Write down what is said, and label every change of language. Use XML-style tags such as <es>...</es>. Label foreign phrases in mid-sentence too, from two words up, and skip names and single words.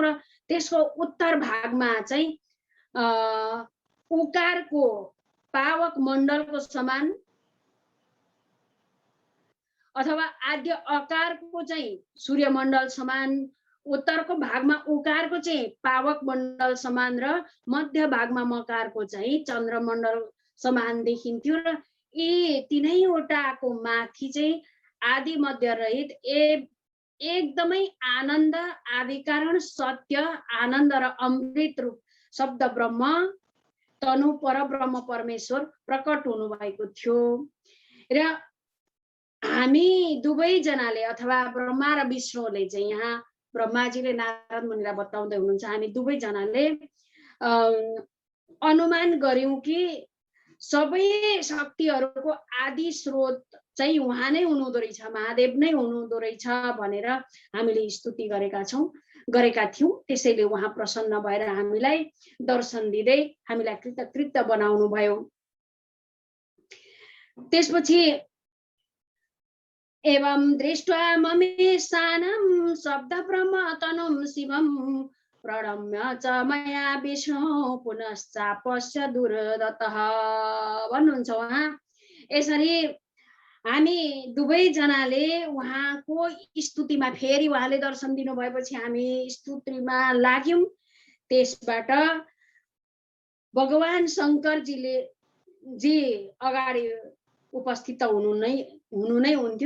<ne>र त्यसको उत्तर भागमा चाहिँ उकारको पावक मण्डलको समान अथवा आद्य अकारको चाहिँ सूर्यमण्डल समान, उत्तरको भागमा उकारको चाहिँ पावक मण्डल समान र मध्य भागमा मकारको चाहिँ चन्द्रमण्डल समान देखिन्थ्यो। र यी तीनैवटाको माथि चाहिँ आदि मध्य रहित एकदमै आनन्द, आदिकारण, सत्य, आनन्द र अमृत रूप शब्द ब्रह्म तनु परब्रह्म परमेश्वर प्रकट हुनुभएको थियो। र हामी दुवैजनाले अथवा ब्रह्मा र विष्णुले चाहिँ यहाँ ब्रह्माजीले नारद मुनिलाई बताउँदै हुनुहुन्छ, हामी दुवैजनाले अनुमान गर्यौं कि सबै शक्तिहरूको आदि स्रोत चाहिँ उहाँ नै हुनुहुँदो रहेछ, महादेव नै हुनुहुँदो रहेछ भनेर हामीले स्तुति गरेका थियौं। त्यसैले उहाँ प्रसन्न भएर हामीलाई दर्शन दिँदै हामीलाई कृतकृत्य बनाउनु भयो।</ne> <sa>त्यसपछि एवं दृष्ट्वा ममेशानं शब्द ब्रह्म तनुं शिवं प्रणम्य च मया विष्णु पुनश्चापश्य दुर्दतः</sa> <ne>भन्नुहुन्छ उहाँ। यसरी हामी दुवैजनाले उहाँको स्तुतिमा फेरि उहाँले दर्शन दिनु भएपछि हामी स्तुतिमा लाग्यौं। त्यसबाट भगवान शङ्करजीले अगाडि उपस्थित हुनु नै हुन्थ्यो।</ne>